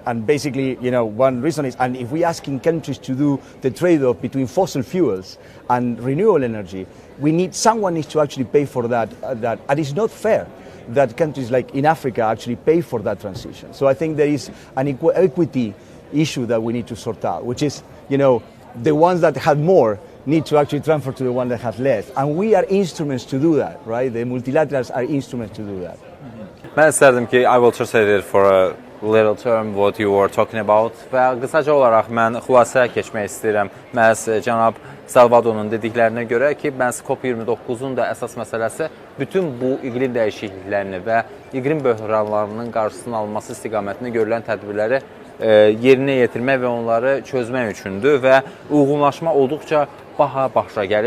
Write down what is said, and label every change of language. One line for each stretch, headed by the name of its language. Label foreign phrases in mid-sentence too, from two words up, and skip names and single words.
English: And basically, one reason is, and if we asking countries to do the trade-off between fossil fuels and renewable energy, someone needs to actually pay for that, and it's not fair that countries like in Africa actually pay for that transition. So I think there is an equity issue that we need to sort out, which is, the ones that have more need to actually transfer to the ones that have less. And we are instruments to do that, right? The multilaterals are instruments to do that.
Azerbaijani: Mən istərdim ki,
English: I will translate it for a little term what you were talking about
Azerbaijani: və qısaca olaraq mən xülasəyə keçmək istəyirəm. Məhz cənab Salvador'un dediklərinə görə ki, məhz COP29-un da əsas məsələsi bütün bu iqlim dəyişikliklərini və iqlim böhranlarının qarşısının alınması istiqamətində görülən tədbirləri yerinə yetirmək və onları çözmək üçündür və uyğunlaşma olduqca başa gəlir.